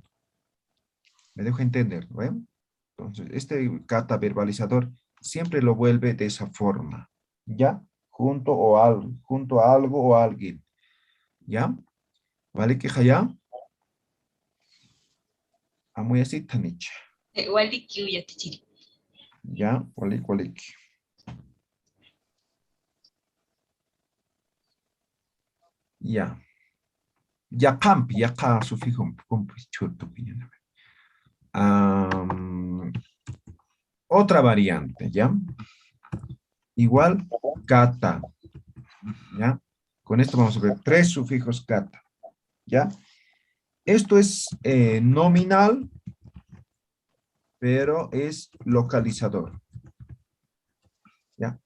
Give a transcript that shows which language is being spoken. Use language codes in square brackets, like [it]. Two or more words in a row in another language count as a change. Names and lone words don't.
[es] Me dejo entender, ¿no? Entonces, este cata verbalizador siempre lo vuelve de esa forma, ¿ya? Junto a algo o a alguien, ¿ya? ¿Vale? ¿Que ya? Muy así, [ay] Tanich. Wali kiuya tichiri. [es] ¿Ya? ¿Vale? ¿Cuál? Ya. Ya campi, ya ca sufijo, churto, piña. Otra variante, ¿ya? Igual, cata, ¿ya? Con esto vamos a ver 3 sufijos cata, ¿ya? Esto es nominal, pero es localizador, ¿ya?